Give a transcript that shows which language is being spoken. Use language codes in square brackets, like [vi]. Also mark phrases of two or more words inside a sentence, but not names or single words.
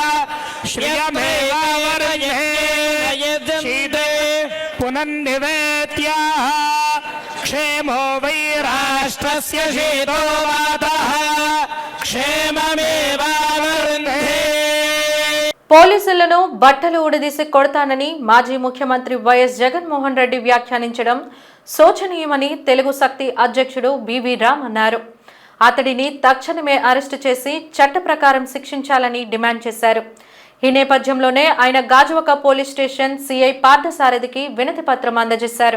[sa] श्रियमेवावरयेते पुनन्निवेत्याः क्षेमो वै राष्ट्रस्य शीतो मातः क्षेममेवावरुन्धे. [te] పోలీసులను బట్టలు ఉడదీసి కొడతానని మాజీ ముఖ్యమంత్రి వైఎస్ జగన్మోహన్ రెడ్డి వ్యాఖ్యానించడం శోచనీయమని తెలుగు శక్తి అధ్యక్షుడు బివి రామ్ అన్నారు. అతడిని తక్షణమే అరెస్టు చేసి చట్ట ప్రకారం శిక్షించాలని డిమాండ్ చేశారు. ఈ నేపథ్యంలోనే ఆయన గాజువాక పోలీస్ స్టేషన్ సిఐ పార్థసారథికి వినతి పత్రం అందజేశారు.